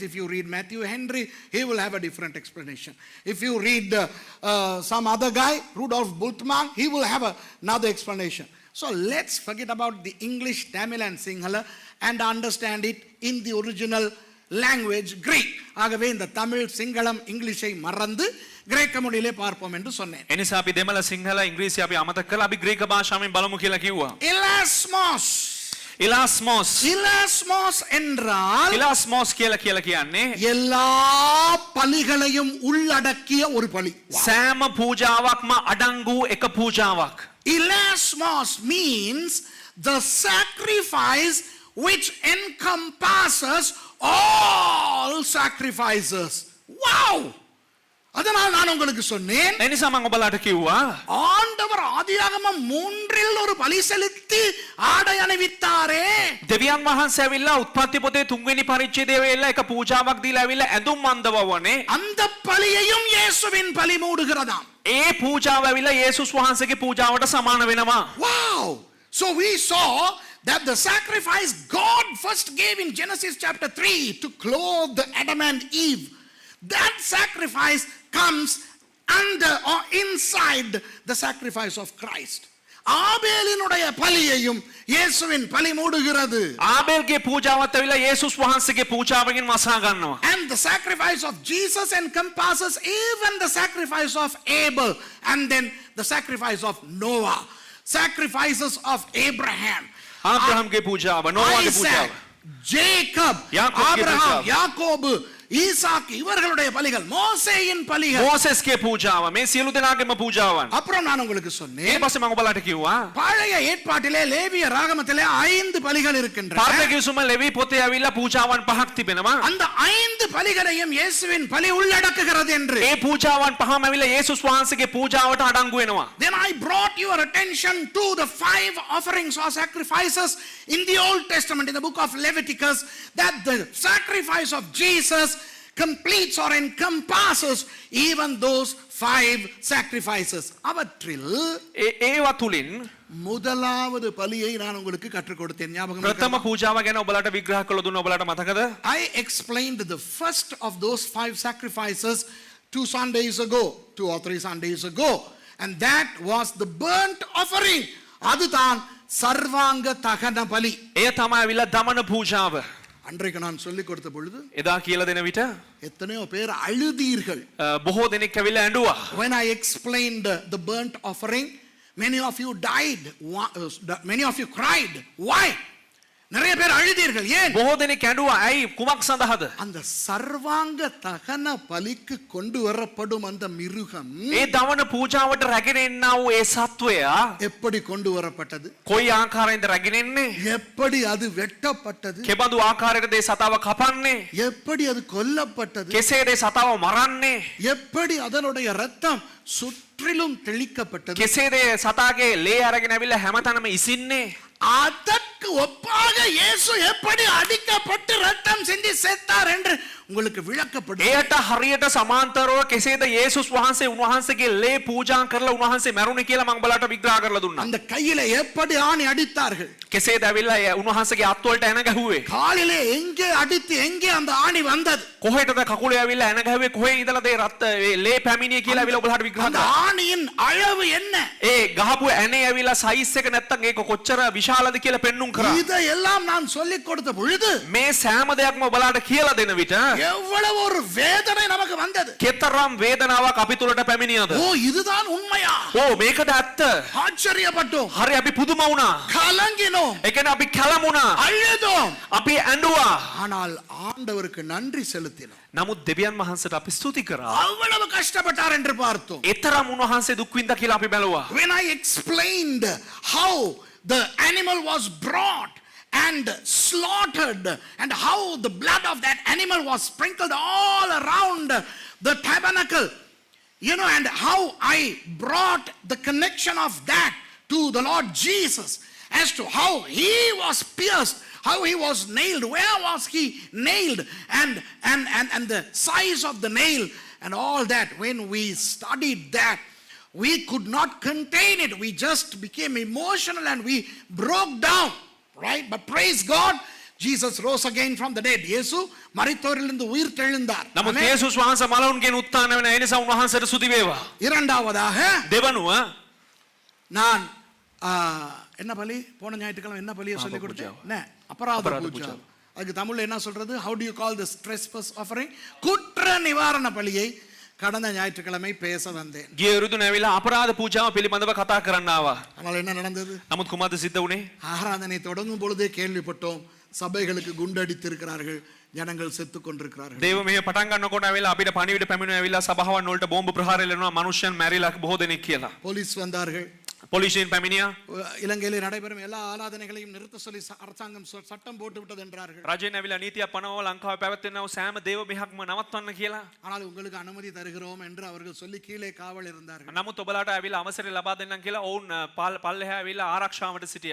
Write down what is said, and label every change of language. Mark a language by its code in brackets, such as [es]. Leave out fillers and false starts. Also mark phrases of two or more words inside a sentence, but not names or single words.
[en] If you read Matthew Henry, he will have a different explanation. If you read some other guy, Rudolf Bultmann, he will have another explanation. So let's forget about the English, Tamil and Sinhala and understand it in the original language, Greek. [ta] ஆகவே இந்த தமிழ், சிங்களம், இங்கிலீஷை மறந்து கிரேக்க மொழியிலே பார்ப்போம் என்று சொன்னேன். [si] එනිසා අපි දෙමළ සිංහල ඉංග්‍රීසි අපි අමතක කරලා අපි ග්‍රීක භාෂාවෙන් බලමු කියලා කිව්වා. [ta] இலாஸ்மோஸ் என்றால் [si] ඉලාස්මෝස් කියලා කියන්නේ [ta] எல்லா பலிகளையும் உள்ளடக்கிய ஒரு பலி. [si] සෑම පූජාවක්ම අඩංගු එක පූජාවක්. [en] Ilasmos means the sacrifice which encompasses all sacrifices. [ta] Wow! அதனால் நான் உங்களுக்கு சொன்னேன், [si] එනිසා මම ඔබලාට කිව්වා [ta] ஆண்டவர் ஆதியாகமம் 3ல் ஒரு பலி செலுத்தி ஆடை அணிவித்தாரே. [si] දෙවියන් වහන්සේ ඇවිල්ලා උත්පත්ති පොතේ 3 වෙනි පරිච්ඡේදයේ වෙලා එක පූජාවක් දීලා ඇවිල්ලා ඇඳුම් අඳවවනේ. [ta] அந்த பலியையும் இயேசுவின் பலி மூடுகிறதாம். [si] ඒ පූජාව ඇවිල්ලා යේසුස් වහන්සේගේ පූජාවට සමාන වෙනවා. [en] Wow! So we saw that the sacrifice God first gave in Genesis chapter 3 to clothe Adam and Eve, that sacrifice comes under or inside the sacrifice of Christ. [ta] ආබේලිනුடைய பலியையும் இயேசுவின் பலி மூடுகிறது. [si] ආබේල්ගේ පූජාවත් ඇවිල්ලා යේසුස් වහන්සේගේ පූජාවකින් වසා ගන්නවා. [en] And the sacrifice of Jesus encompasses even the sacrifice of Abel and then the sacrifice of Noah. Sacrifices of Abraham, [si] ආබ්‍රහම්ගේ පූජාව, නෝවාගේ පූජාව. [en] Isaac, Jacob, [ta] யாக்கோபுக்கு Abraham, பூஜா. யாக்கோபு, ஈசாக்கு இவர்களுடைய பலிகள், மோசேயின் பலிகள். [si] මෝසෙස්ගේ පූජාව මේ සියලු දෙනාගේම පූජාවන්. [ta] அப்புறம் நான் உங்களுக்கு [si] ඊට [ta] சொன்னேன், [si] පස්සේ මම ඔබලාට කිව්වා [ta] பழைய ஏற்பாட்டிலே லேவிய ராகமத்திலே 5 பலிகள் இருக்கின்றன. [si] පාරදේශුම ලෙවි පොතේ ඇවිල්ලා පූජාවන් 5ක් තිබෙනවා. [ta] அந்த 5 பலிகளையும் இயேசுவின் பலி உள்ளடக்குகிறது என்று. [si] ඒ පූජාවන් පහම ඇවිල්ලා යේසුස් වහන්සේගේ පූජාවට අඩංගු වෙනවා. [en] Then I brought your attention to the 5 offerings or sacrifices in the Old Testament, in the book of Leviticus, that the sacrifice of Jesus completes or encompasses even those 5 sacrifices. [ta] அவற்றில் [si] ඒවා තුලින් [ta] முதலாவது பலியை நான் உங்களுக்கு கற்றுக் கொடுத்தேன். ஞாபகம் [si] ප්‍රථම [ta] இருக்கா? [si] පූජාව ගැන ඔබලාට විග්‍රහ කළ දුන්න ඔබලාට මතකද? [en] I explained the first of those 5 sacrifices 2 Sundays ago, 2 or 3 Sundays ago, and that was the burnt offering. [ta] அதுதான் சர்வாங்க தகன பலி. [si] එය තමයි ඇවිල්ලා දමන පූජාව. [ta] அன்றைக்கு நான் சொல்லிக் கொடுத்த பொழுது [si] එදා කියලා දෙන විට [ta] எத்தனையோ பேர் அழுதீர்கள். [si] බොහෝ දෙනෙක් ඇවිල්ලා ඇඬුවා. [en] When I explained the burnt offering, many of you died. Many of you cried. Why? [ta] நிறைய பேர் அழுதீர்கள். ஏன்? [si] බොහෝ දෙනෙක් ඇඬුවා. ඇයි? කුමක් සඳහාද? [ta] அந்த சர்வாங்க தகன பலிக்கு கொண்டு வரப்படும் அந்த மிருகம் [si] ඒ දමන පූජාවට රැගෙන එන්නා වූ ඒ සත්වයා [ta] எப்படி கொண்டு வரப்பட்டது? [si] කොයි ආකාරයෙන්ද රැගෙන එන්නේ? [ta] எப்படி அது வெட்டப்பட்டது? [si] කෙබඳු ආකාරයකද ඒ සතාව කපන්නේ? [ta] எப்படி அது கொல்லப்பட்டது? [si] කෙසේද ඒ සතාව මරන්නේ? [ta] எப்படி அதனுடைய ரத்தம் சுற்றிலும் தெளிக்கப்பட்டது? [si] කෙසේද ඒ සතාගේ ලේ අරගෙන ඇවිල්ලා හැමතැනම ඉසින්නේ? [ta] அதற்கு ஒப்பாக இயேசு எப்படி அடிக்கப்பட்டு ரத்தம் சிந்தி செத்தார் என்று உங்களுக்கு விளக்கப்படும். [si] එයට හරියට සමාන්තරව කෙසේද යේසුස් වහන්සේ උන්වහන්සේගේ ලේ පූජා කරලා උන්වහන්සේ මැරුණේ කියලා මම ඔයාලට විග්‍රහ කරලා දුන්නා. [ta] அந்த கையில எப்படி ஆணி அடித்தார்கள்? [si] කෙසේද ඇවිල්ලා උන්වහන්සේගේ අත්වලට එන ගැහුවේ? [ta] காலிலே எங்கே அடித்து எங்கே அந்த ஆணி வந்தது? [si] කොහෙටද කකුලේ ඇවිල්ලා එන ගැහුවේ? කොහේ ඉඳලාද ඒ රත් ලේ පැමිණියේ කියලා ඇවිල්ලා ඔයාලට විග්‍රහ [ta] அந்த [si] කරා. [ta] ஆணியின் அளவு என்ன? [si] ඒ ගහපු ඇනේ ඇවිල්ලා සයිස් එක නැත්තම් ඒක කොච්චර විශාලද කියලා පෙන්눔 කරා. [ta] இதையெல்லாம் நான் சொல்லிக் கொடுத்த பொழுது [si] මේ සෑම දෙයක්ම ඔයාලට කියලා දෙන විට [ta] எவ்வளவு ஒரு வேதனை நமக்கு வந்தது. [si] කෙතරම් වේදනාවක් අපි තුලට පැමිණියද? [ta] ஓ இதுதான் உண்மையா? [si] ඕ මේකද ඇත්ත? [ta] ஆச்சரியப்பட்டோம், [si] හරි අපි පුදුම වුණා. [ta] கலங்கினோம், [si] ඒ කියන්නේ අපි කලමුණා. [ta] அழுதோம். [si] අපි ඇඬුවා. [ta] ஆனால் ஆண்டவருக்கு நன்றி செலுத்தினோம். [si] නමුත් දෙවියන් වහන්සේට අපි ස්තුති කරා. [ta] அவ்வளவு கஷ்டப்பட்டார் என்று பார்த்தோம். [si] එතරම් උන්වහන්සේ දුක් විඳා කියලා අපි බැලුවා. [en] When I explained how the animal was brought and slaughtered and how the blood of that animal was sprinkled all around the tabernacle, and how I brought the connection of that to the Lord Jesus as to how he was pierced, how he was nailed, where was he nailed, and the size of the nail and all that. When we studied that, we could not contain it. We just became emotional and we broke down, right? But praise God, Jesus rose again from the dead. [ta] இயேசு மரித்தோரிலிருந்து உயிர் தெழுந்தார். [si] නමුත් යේසුස් වහන්සේ මලවුන්ගෙන් උත්ථාන වෙන ඒ නිසා උන්වහන්සේට ස්තුති වේවා. [ta] இரண்டாவதாக [si] දෙවනුව [ta] நான் என்ன பலி போன ஞாயிற்றுக்கிழமை என்ன பலியை சொல்லி கொடுத்தேன்? [si] අපරාධ පූජාව. [ta] அதுக்கு தமிழ்ல என்ன சொல்றது? [en] How do you call this trespass offering? [ta] குற்ற நிவாரண பலியை கடந்த ஞாயிற்றுக்கிழமை பேச வந்தேன். [si] ගිය ඍතුන ඇවිල්ලා අපරාධ පූජාව පිළිබඳව කතා කරන්න ආවා. [ta] ஆனால் என்ன நடந்தது? [si] නමුත් කුමක්ද සිද්ධ වුණේ? [ta] ஆராதனை தொடங்கும் பொழுதே கேள்விப்பட்டோம், சபைகளுக்கு குண்டடித்திருக்கிறார்கள், ஜனங்கள் செத்து கொண்டிருக்கிறார்கள். [si] දේව මෙහෙ පටන් ගන්නකොට ඇවිල්ලා අපිට පණිවිඩ පැමිණුවා ඇවිල්ලා සභාවන් වලට බෝම්බ ප්‍රහාර එල්ලනවා, මනුෂ්‍යයන් මැරිලා බොහෝ දෙනෙක් කියලා. [ta] போலீஸ் வந்தார்கள். [si] පොලිසියෙන් පැමිණියා. [ta] இலங்கையில் நடைபெறும் எல்லா ஆராதனைகளையும் நிறுத்த சொல்லி அரசாங்கம் சட்டம் போட்டு விட்டது என்றார்கள். [si] රජයෙන් ඇවිල්ලා නීතියක් පනවලා ලංකාවේ පැවැත්වෙනා වූ සෑම දේව මෙහක්ම නවත්වන්න කියලා. [ta] ஆனால் உங்களுக்கு அனுமதி தருகிறோம் என்று அவர்கள் சொல்லி கீழே காவல் இருந்தார்கள். [si] නමුත් ඔබලාට ඇවිල්ලා අවසරය ලබා දෙන්නම් කියලා ඔවුන් පල්ලෙහා ඇවිල්ලා ආරක්ෂාවට සිටියා.